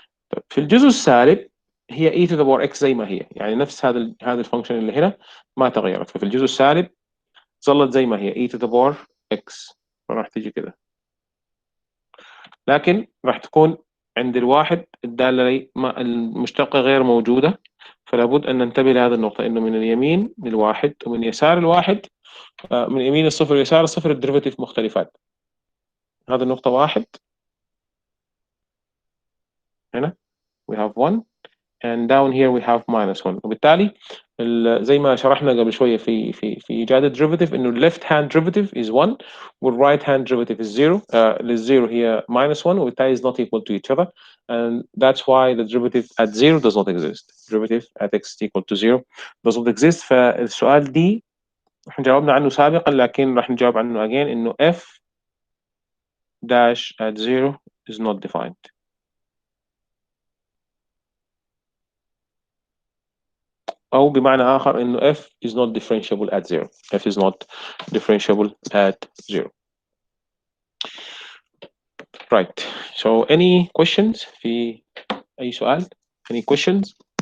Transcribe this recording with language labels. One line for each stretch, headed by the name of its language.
Arabic: طيب في الجزء السالب هي e to the power x زي ما هي، يعني نفس هذا الفانكشن اللي هنا ما تغيرت، ففي الجزء السالب ظلت زي ما هي e to the power x، فراح تيجي كده، لكن راح تكون عند الواحد الدالة لي المشتقة غير موجودة، فلا بد أن ننتبه لهذه النقطة، إنه من اليمين للواحد ومن يسار الواحد، من يمين الصفر ويسار الصفر الديريفيتيف مختلفات. هذه النقطة 1 هنا
English: we have 1 and down here we have -1،
Arabic: وبالتالي زي ما شرحنا قبل شوية في إيجاد الديريفيتيف إنه
English: left hand derivative is 1 right hand derivative is 0.
Arabic: للزيرو هي
English: -1
Arabic: وبالتالي
English: is not equal to each other, and that's why the derivative at 0 does not exist. Derivative at x equal to 0 does not exist.
Arabic: فالسؤال دي احنا جاوبنا عنه سابقا، لكن راح نجاوب عنه again إنه
English: f dash at 0 is not defined.
Arabic: أو بمعنى آخر إنه
English: f is not differentiable at 0. f is not differentiable at 0. Right. So any questions
Arabic: في أي سؤال؟
English: Any questions?